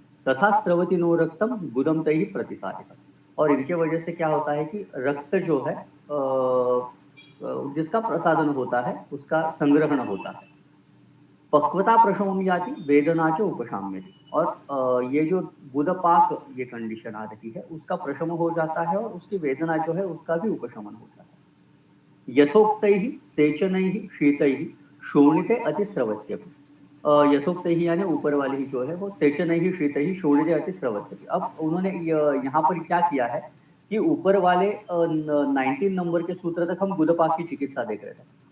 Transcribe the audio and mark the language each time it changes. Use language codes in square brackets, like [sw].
[sa] तथा स्रवति नो रक्तम गुदम तैहि प्रतिसारित, [hi] और इनके वजह से क्या होता है कि रक्त जो है जिसका प्रसादन होता है उसका संग्रहण होता है। [sa] पक्वता प्रशमम याति वेदना च उपशाम्यति, [hi] और ये जो गुदपाक ये कंडीशन आ रही है उसका प्रशम हो जाता है और उसकी वेदना जो है उसका भी उपशमन होता है। [sa] यथोक्तैः सेचनैः शीतैः शोणिते अतिस्रवत्यपि, यथोक्तैः [hi] यानी ऊपर वाली ही जो है वो [sa] सेचनैः शीतैः शोणिते अतिस्रवत्यपि। [hi] अब उन्होंने यहाँ पर क्या किया है कि ऊपर वाले 19 नंबर के सूत्र तक हम गुदपाक की चिकित्सा देख रहे थे।